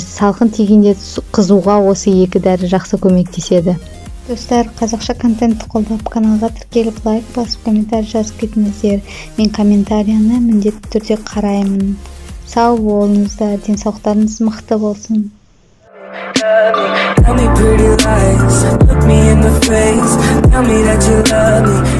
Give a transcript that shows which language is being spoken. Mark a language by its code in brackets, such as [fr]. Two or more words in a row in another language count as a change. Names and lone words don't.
[kk] Салқын тигенде қызуға осы екі дәрі жақсы көмектеседі. Достар, қазақша контентті қолдап, каналға тіркеліп, лайк басып, комментарий жазып кетіңіздер. Мен комментарияны міндетті түрде қараймын. Сау болыңыздар, денсаулықтарыңыз мықты болсын. [en] Tell me pretty lies, look me in the face, tell me that you love me.